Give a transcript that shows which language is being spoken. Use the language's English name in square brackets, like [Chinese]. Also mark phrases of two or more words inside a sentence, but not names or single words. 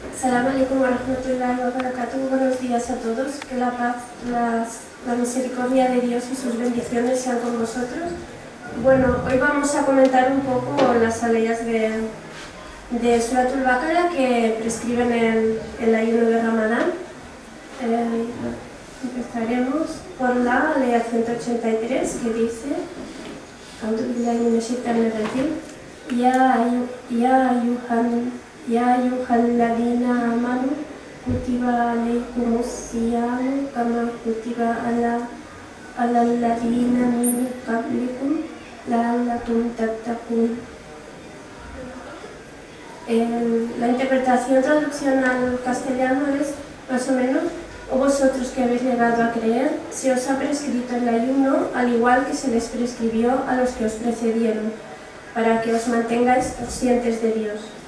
[Arabic] السلام عليكم ورحمة الله وبركاته. [Spanish] Buenos días a todos. Que la paz, la misericordia de Dios y sus bendiciones sean con vosotros. Bueno, hoy vamos a comentar un poco las aleyas de Suratul Baqara que prescriben el ayuno de Ramadán. Empezaremos por la aleya 183 que dice: [Arabic] يا أيها الذين آمنوا كتب عليكم الصيام كما كتب على الذين من قبلكم لعلكم تتقون. [Spanish] La interpretación, traducción al castellano es más o menos: o vosotros que habéis llegado a creer, se os ha prescrito el ayuno al igual que se les prescribió a los que os precedieron, para que os mantengáis conscientes de Dios.